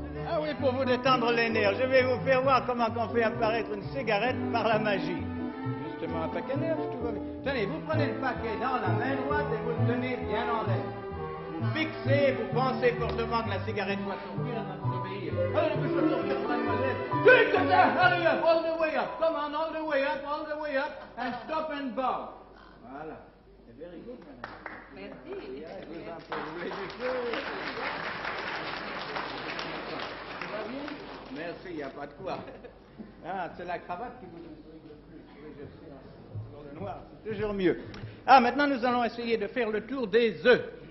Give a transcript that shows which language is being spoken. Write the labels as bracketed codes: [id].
[fr] Ah oui, pour vous détendre les nerfs. Je vais vous faire voir comment on fait apparaître une cigarette par la magie. Justement, un paquet neuf, tout va bien. Tenez, vous prenez le paquet dans la main droite et vous le tenez bien en l'air. Vous fixez, vous pensez fortement que la cigarette doit sortir dans votre obéir. Allez, vous pouvez sortir pour mademoiselle. [en] Hurry up, all the way up. Come on, all the way up, and stop and bow. [fr] Voilà. C'est [en] very good, [fr] madame. Merci. Je vous en prie, vous voulez du feu? Ça va bien? Merci, il n'y a pas de quoi. Ah, c'est la cravate qui vous intrigue le plus. Oui, je sais, sur le noir, c'est toujours mieux. Ah, maintenant, nous allons essayer de faire le tour des œufs.